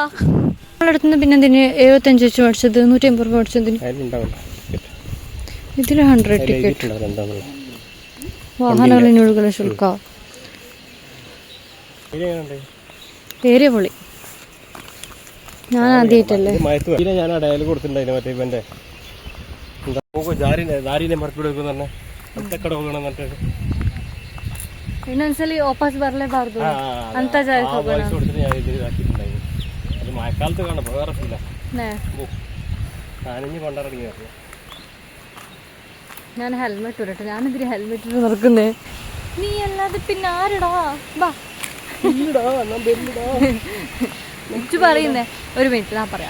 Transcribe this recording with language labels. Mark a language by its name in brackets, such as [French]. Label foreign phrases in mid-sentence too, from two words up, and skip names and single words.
[Malayalam] നമ്മളടുത്തുനിന്ന് പിന്നെ എന്തിന് 75 വെച്ച് മേടിച്ചത് 150 രൂപ മേടിച്ചതിന്? ഇതിൽ 100 ടിക്കറ്റ്. വാഹനങ്ങളിനൊഴുകുന്ന ശുൽക്ക ഏരിയ പൊളി. ഞാൻ ആദ്യമായിട്ടല്ലേ ഞാൻ അടയാൾ കൊടുത്തിട്ടുണ്ടായിരുന്നു മറ്റേ ഇവന്റെ [Kannada] ಇನ್ನೊಂದ್ಸಲಿ ವಾಪಸ್ ಬರಲೇಬಾರ್ದು ಅಂತ ಜಾಗಕ್ಕೆ ಹೋಗೋಣ. [Malayalam] അത് മഴക്കാലത്ത് കാണാം, വേറെ ഫീല. നനഞ്ഞ് കൊണ്ടിറങ്ങി വരണം. ഞാൻ ഹെൽമെറ്റ് ഇടട്ടെ. ഞാനെന്തിരി ഹെൽമെറ്റ് ഇട്ട് നടക്കുന്നേ? നീ അല്ലാതെ പിന്നെ ആരടാ? ബാ ഇച്ചു പറയുന്നേ, ഒരു മിനിറ്റ് ഞാൻ പറയാം.